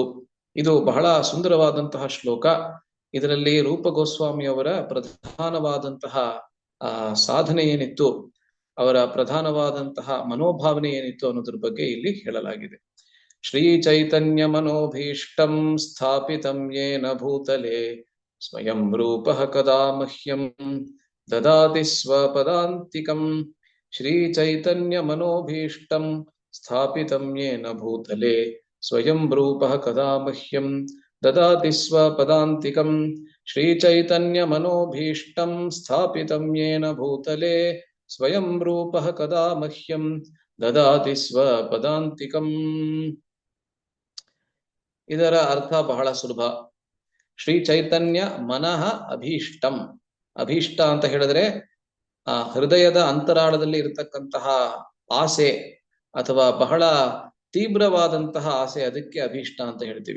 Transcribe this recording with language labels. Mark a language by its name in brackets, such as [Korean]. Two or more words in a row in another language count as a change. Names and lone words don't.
[Kannada] ಇದು ಬಹಳ ಸುಂದರವಾದಂತಹ ಶ್ಲೋಕ. ಇದರಲ್ಲಿ ರೂಪ ಗೋಸ್ವಾಮಿಯವರ ಪ್ರಧಾನವಾದಂತಹ ಸಾಧನೆ ಏನಿತ್ತು, ಅವರ ಪ್ರಧಾನವಾದಂತಹ ಮನೋಭಾವನೆ ಏನಿತ್ತು ಅನ್ನೋದ್ರ ಬಗ್ಗೆ ಇಲ್ಲಿ ಹೇಳಲಾಗಿದೆ. [Sanskrit] ಶ್ರೀ ಚೈತನ್ಯ ಮನೋಭೀಷ್ಟಂ ಸ್ಥಾಪಿತಂ ಯೇನ ಭೂತಲೆ ಸ್ವಯಂ ರೂಪಃ ಕದಾ ಮಹ್ಯಂ ದದಾತಿ ಸ್ವಪದಾಂತಿಕಂ. ಶ್ರೀ ಚೈತನ್ಯ ಮನೋಭೀಷ್ಟಂ ಸ್ಥಾಪಿತಂ ಯೇನ ಭೂತಲೆ ಸ್ವಯಂ ರೂಪಃ ಕದಾ ಮಹ್ಯಂ ದದಾತಿ ಸ್ವಪದಾಂತಿಕಂ. ಶ್ರೀ ಚೈತನ್ಯ ಮನೋಭೀಷ್ಟಂ ಸ್ಥಾಪಿತಂ ಯೇನ ಭೂತಲೆ ಸ್ವಯಂ ರೂಪಃ ಕದಾ ಮಹ್ಯಂ ದದಾತಿ ಸ್ವಪದಾಂತಿಕಂ. [Kannada] ಇದರ ಅರ್ಥ ಬಹಳ ಸುಲಭ. [Sanskrit] ಶ್ರೀ ಚೈತನ್ಯ ಮನಃ ಅಭೀಷ್ಟಂ. [Kannada] ಅಭೀಷ್ಟ ಅಂತ ಹೇಳಿದ್ರೆ ಹೃದಯದ ಅಂತರಾಳದಲ್ಲಿ ಇರತಕ್ಕಂತಹ ಆಸೆ ಅಥವಾ ಬಹಳ ತೀವ್ರವಾದಂತಹ ಆಸೆ, ಅದಕ್ಕೆ ಅಭೀಷ್ಟ ಅಂತ ಹೇಳ್ತೀವಿ.